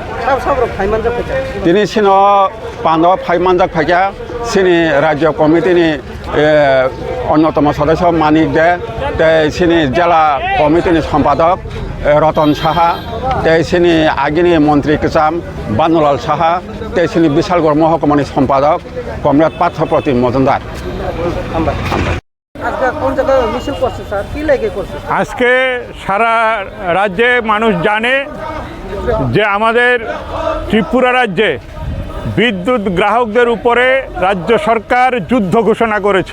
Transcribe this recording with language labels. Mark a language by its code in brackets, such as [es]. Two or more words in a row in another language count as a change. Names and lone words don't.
[trp] दिनै सिनो पान्दाव फाइमानजाक फाइया सिनि राज्य कमिटिनि अन्यतम सदस्य मानिक दे ते सिनि जिला कमिटिनि सम्पादक रतन साहा ते सिनि आगिनि मंत्री किसाम बानुलाल साहा ते सिनि बिशालगड़ महकुमानि सम्पादक कमरेड पार्थप्रतिम मजुमदार [bn] আজকে সারা রাজ্যে মানুষ জানে যে আমাদের ত্রিপুরা রাজ্যে বিদ্যুৎ গ্রাহকদের উপরে রাজ্য সরকার যুদ্ধ ঘোষণা করেছে।